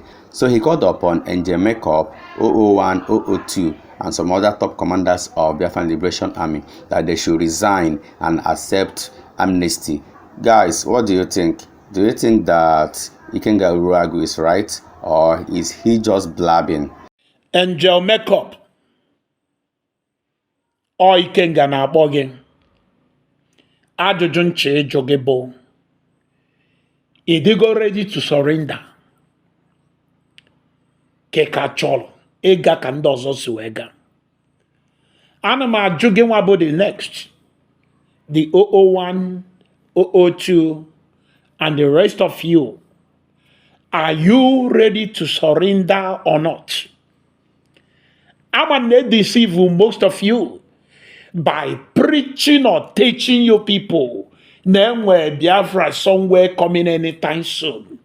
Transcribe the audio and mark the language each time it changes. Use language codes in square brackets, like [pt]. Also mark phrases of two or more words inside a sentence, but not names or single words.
[en] So he called upon Makeup, 001, 002, and some other top commanders of Biafran Liberation Army that they should resign and accept amnesty. Guys, what do you think? Do you think that Ikenga Uruagu is right, or is he just blabbing? [ig] Makeup or Ikenga na-akpọ gị ajụjụ nche ịjụ gị bụ, ị dịgo [en] ready to surrender [ig] ka chọrọ ịga ka ndị ọzọ si wee gaa? Ana m ajụ gị nwa bụ [en] the next, the 001, 002 and the rest of you, are you ready to surrender or not? I'm going to deceive most of you by preaching or teaching you people name where Biafra somewhere coming anytime soon.